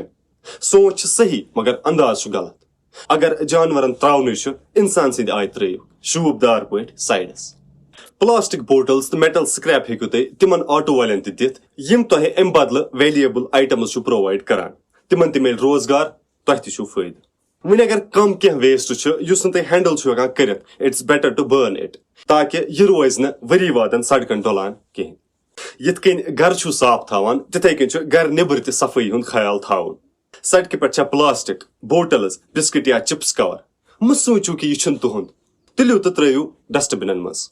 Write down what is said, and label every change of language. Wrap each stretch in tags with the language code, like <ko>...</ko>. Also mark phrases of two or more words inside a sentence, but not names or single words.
<ks>سونچ چھِ صحیح مگر انداز چھُ غلط. اگر جانورن تراونُے چھُ انسان سٕنٛدِ آیہِ ترٲیِو شوٗبدار پٲٹھۍ سایڈس.</ks> <en>plastic bottles</en> <ks>تہٕ</ks> <en>metal scrap</en> <ks>ہیٚکِو تُہۍ تِمن آٹو والٮ۪ن تہِ دِتھ یِم تۄہہِ امہِ بدلہٕ</ks> <en>valuable items</en> <ks>چھِو پرووایڈ کران. تِمن تہِ میلہِ روزگار تۄہہِ تہِ چھُو فٲیدٕ. وۄنۍ اگر کم کینٛہہ ویسٹ چھُ یُس نہٕ تُہۍ ہینڈل چھِو ہٮ۪کان کٔرِتھ</ks> <en>it's better to burn it</en> <ks>تاکہِ یہِ روزِ نہٕ ؤری وادن سڑکن ڈۄلان کِہینۍ. یِتھ کٔنۍ گرٕ چھُو صاف تھاوان تِتھے کٔنۍ چھُ گرٕ نٮ۪بر تہِ صفٲیی ہُنٛد خیال تھاوُن. سڑکہِ پٮ۪ٹھ چھا</ks> <en>plastic bottles</en> <ks>بسکٹ یا</ks> <en>chips cover</en> <ks>مہ سوٗنچِو کہِ یہِ چھُنہٕ تُہُنٛد تُلِو تہٕ ترٲیِو ڈسٹ بنن منٛز.</ks>